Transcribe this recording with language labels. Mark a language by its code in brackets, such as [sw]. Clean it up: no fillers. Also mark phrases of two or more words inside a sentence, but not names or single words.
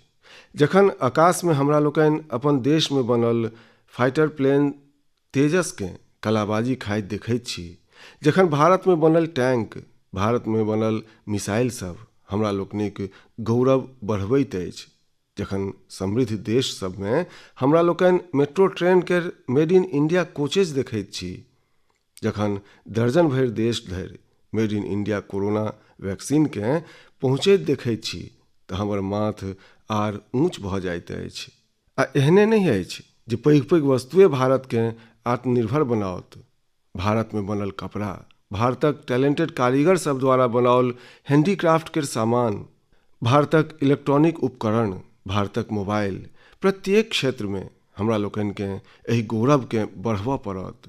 [mai] जखन आकाश में हमरा लोकनि अपन देश में बनल [en] fighter plane [mai] तेजस के कलाबाजी खाइत देखैत छी, जखन भारत में बनल टैंक, भारत में बनल मिसाइल सब हमरा लोकनिक गौरव बढ़बैत अछि, जखन समृद्ध देश सब में हमरा लोकनि [en] metro train [mai] के [en] made in India coaches [mai] देखैत छी, जखन दर्जन भरि देश धरि [en] made in India corona vaccine [mai] के पहुँचैत देखैत छी, तऽ हमर माथ आर ऊँच भऽ जाइत अछि। आ एहने नहीं अछि जे पैघ पैघ वस्तुए भारत के आत्मनिर्भर बनाओत। भारत में बनल कपड़ा, भारतक टैलेंटेड कारीगर सब द्वारा बनाओल हैंडीक्राफ्ट के सामान, भारतक इलेक्ट्रॉनिक उपकरण, भारतक मोबाइल, प्रत्येक क्षेत्र में हमरा लोकनि के एहि गौरव के बढ़बऽ पड़त।